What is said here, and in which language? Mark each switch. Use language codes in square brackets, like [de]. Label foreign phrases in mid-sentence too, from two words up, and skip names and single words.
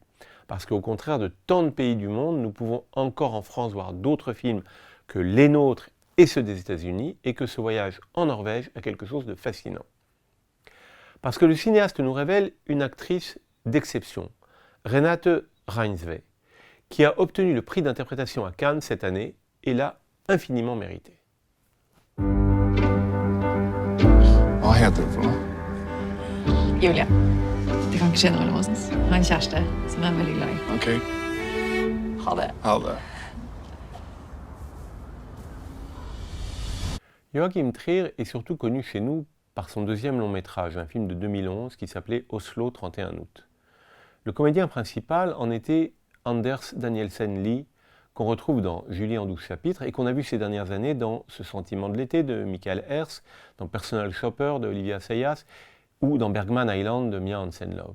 [fr] Parce qu'au contraire de tant de pays du monde, nous pouvons encore en France voir d'autres films que les nôtres et ceux des États-Unis, et que ce voyage en Norvège a quelque chose de fascinant. Parce que le cinéaste nous révèle une actrice d'exception, Renate Reinsve, qui a obtenu le prix d'interprétation à Cannes cette année et l'a infiniment mérité. [no] Hva heter du for noe? Julia. Det kan ikke skje noe mellom oss. Jeg har en kjæreste som jeg er veldig glad i. Ok, Ha det. ha det. [fr] Joachim Trier est surtout connu chez nous par son deuxième long métrage, un film de 2011 qui s'appelait Oslo 31 août. Le comédien principal en était Anders Danielsen Lie, qu'on retrouve dans Julie en 12 chapitres et qu'on a vu ces dernières années dans Ce sentiment de l'été de Michael Herz, dans Personal Shopper de Olivia Assayas ou dans Bergman Island de Mia Hansen-Løve.